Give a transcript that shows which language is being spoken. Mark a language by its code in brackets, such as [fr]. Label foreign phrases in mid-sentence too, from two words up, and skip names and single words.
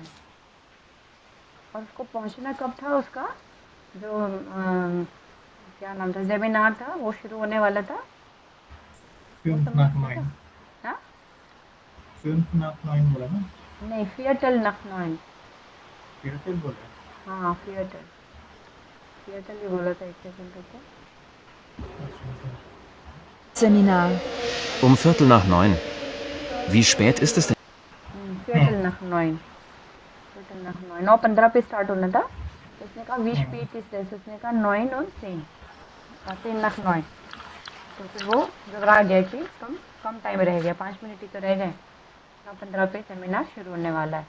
[hi] और उसको पहुंचना कब था उसका जो क्या नाम था, सेमिनार था वो शुरू होने वाला था। वो 5 समझ नॉट में 9। हाँ 5 नॉट 9 बोला ना? नहीं, [de] Viertel nach [hi] 9। फिर बोला। हाँ फियटल ही बोला था। एक सेकंड रुको। [de] Seminar. Um Viertel nach 9. Wie spät ist es denn? [hi] फियटल नख 9। [de] Viertel nach [hi] 9 9:15 पे स्टार्ट होना था। तो उसने कहा [de] wie spät ist [hi] तरह से, उसने कहा 9 और 10 नख 9। तो फिर वो घबरा गया कि कम टाइम रह गया, 5 मिनट ही तो रह गए। 9:15 पे सेमिनार शुरू होने वाला है।